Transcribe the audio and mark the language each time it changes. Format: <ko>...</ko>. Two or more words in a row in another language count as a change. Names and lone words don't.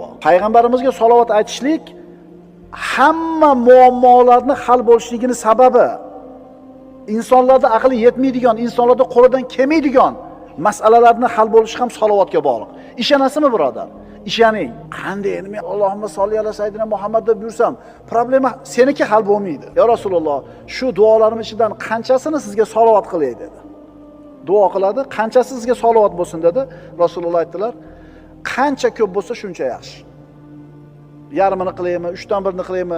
<uz>Payg'ambarimizga salovat aytishlik hamma muammolarni hal bo'lishligini sababi. Insonlarda aqli yetmaydigan, insonlarda qo'lidan kelmaydigan masalalarni hal bo'lishi ham salovatga bog'liq. Ishonasizmi, birodar? Ishoning. Qanday endi men</uz> <ar>اللهم صل على سيدنا محمد</ar> <uz>deb yursam, problema seniki hal bo'lmaydi.</uz> <ar>يا رسول الله,</ar> <uz>shu duolarim ichidan qanchasini sizga salovat qilay dedi. Duo qiladi, qanchasi sizga salovat bo'lsin dedi. Rasululloh aytdilar, qancha ko'p bo'lsa shuncha yaxshi. Yarmini qilaymi, 3dan 1ni qilaymi?</uz>